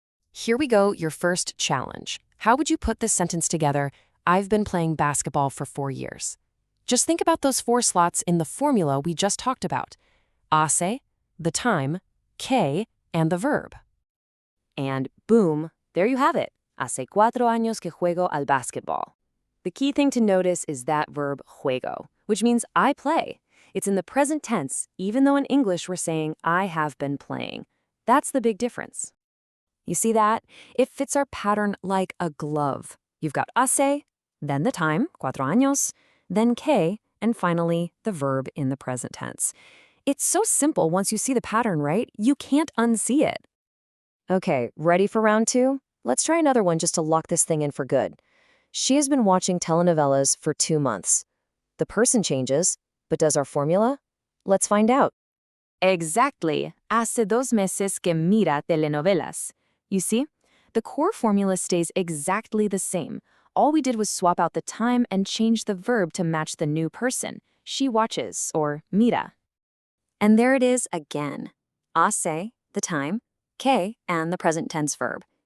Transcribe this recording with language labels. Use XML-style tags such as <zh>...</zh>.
<en>Here we go, your first challenge. How would you put this sentence together? I've been playing basketball for 4 years. Just think about those 4 slots in the formula we just talked about. Hace, the time, que, and the verb. And boom, there you have it.</en> <es>Hace 4 años que juego al basketball.</es> <en>The key thing to notice is that verb juego, which means I play. It's in the present tense, even though in English we're saying I have been playing. That's the big difference. You see that? It fits our pattern like a glove. You've got hace, then the time, 4 años, then que, and finally the verb in the present tense. It's so simple once you see the pattern, right? You can't unsee it. Okay, ready for round 2? Let's try another one just to lock this thing in for good. She has been watching telenovelas for 2 months. The person changes, but does our formula? Let's find out. Exactly.</en> <es>Hace 2 meses que mira telenovelas.</es> <en>You see, the core formula stays exactly the same. All we did was swap out the time and change the verb to match the new person. She watches, or mira. And there it is again. Hace, the time, que, and the present tense verb.</en>